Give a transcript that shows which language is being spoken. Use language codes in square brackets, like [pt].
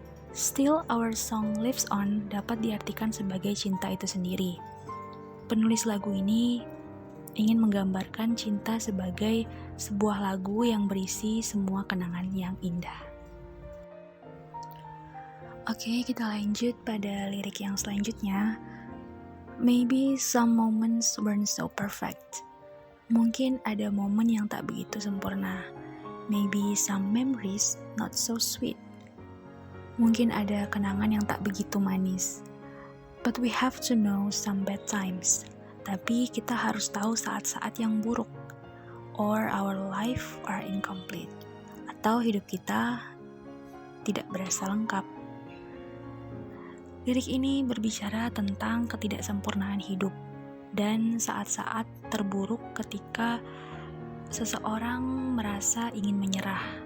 [en] Still our song lives on [id] dapat diartikan sebagai cinta itu sendiri. Penulis lagu ini ingin menggambarkan cinta sebagai sebuah lagu yang berisi semua kenangan yang indah. Oke, kita lanjut pada lirik yang selanjutnya. [en] Maybe some moments weren't so perfect. [id] Mungkin ada momen yang tak begitu sempurna. [en] Maybe some memories not so sweet. [id] Mungkin ada kenangan yang tak begitu manis. [en] But we have to know some bad times. [id] Tapi kita harus tahu saat-saat yang buruk. [en] Or our life are incomplete. [id] Atau hidup kita tidak berasa lengkap. Lirik ini berbicara tentang ketidaksempurnaan hidup dan saat-saat terburuk ketika seseorang merasa ingin menyerah.